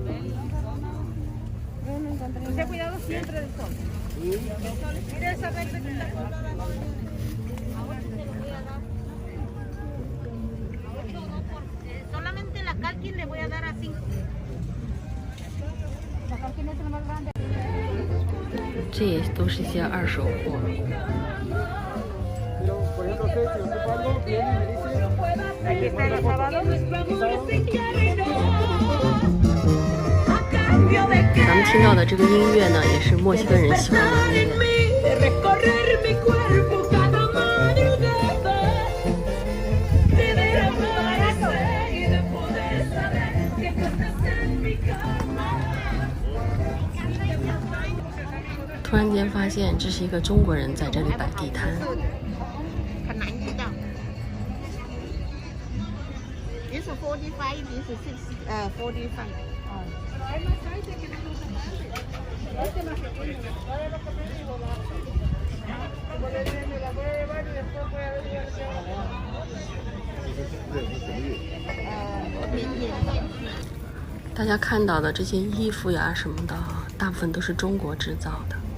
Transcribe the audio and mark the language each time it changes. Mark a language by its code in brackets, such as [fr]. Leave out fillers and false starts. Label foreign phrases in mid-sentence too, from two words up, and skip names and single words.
[es] Ten cuidado siempre del sol. Mira esa verde que está colgada. Ahora te lo voy a dar. Solamente la calquín le voy a dar a 5. La calquín es la más grande. [zh] 这也都是一些二手货。 [es] Pero, por ejemplo, usted, si ocupa algo, viene y me dice... Aquí está el sábado. [zh] 咱们听到的这个音乐呢，也是墨西哥人喜欢的音乐。突然间发现，这是一个中国人在这里摆地摊。 [en] This is 45, this is 45. [es] Hay más size que no este más pequeño. Ah, [zh] 大家看到的这些衣服呀什么的，大部分都是中国制造的。